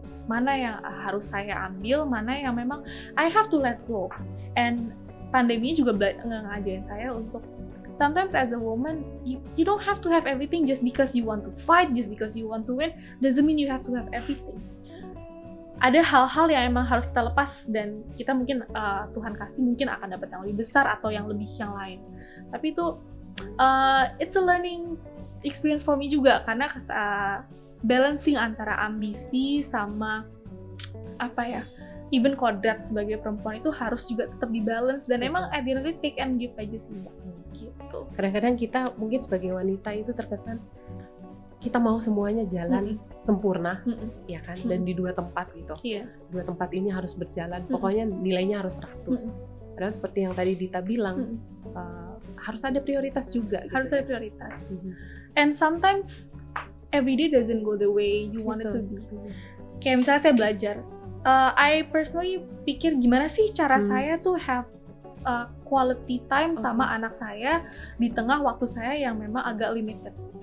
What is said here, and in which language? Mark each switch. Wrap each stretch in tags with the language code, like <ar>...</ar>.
<id>Mana yang harus saya ambil, mana yang memang</id> <en>I have to let go.</en> <id>And pandemi juga ngajarin saya untuk</id> <en>sometimes as a woman, you don't have to have everything just because you want to fight, just because you want to win, doesn't mean you have to have everything.</en> <id>ada hal-hal yang emang harus kita lepas dan kita mungkin Tuhan kasih mungkin akan dapat yang lebih besar atau yang lebih yang lain. Tapi itu</id> <en>it's a learning experience for me</en> <id>juga karena balancing antara ambisi sama apa ya, even kodrat sebagai perempuan itu harus juga tetap dibalance dan emang</id> <en>at the end of the day take and give</en> <id>aja sih Mbak. Gitu. Kadang-kadang kita mungkin sebagai wanita itu terkesan kita mau semuanya jalan sempurna, ya kan? Dan di dua tempat gitu. Iya. Dua tempat ini harus berjalan. Pokoknya nilainya harus 100. Padahal seperti yang tadi Dita bilang, harus ada prioritas juga. Harus gitu. ada prioritas.</id> <en>And sometimes every day doesn't go the way you want it to be.</en> <id>Kayak misalnya saya belajar,</id> <en>I personally</en> <id>pikir gimana sih cara saya tuh</id> <en>have quality time</en> <id>sama anak saya di tengah waktu saya yang memang agak limited.</id>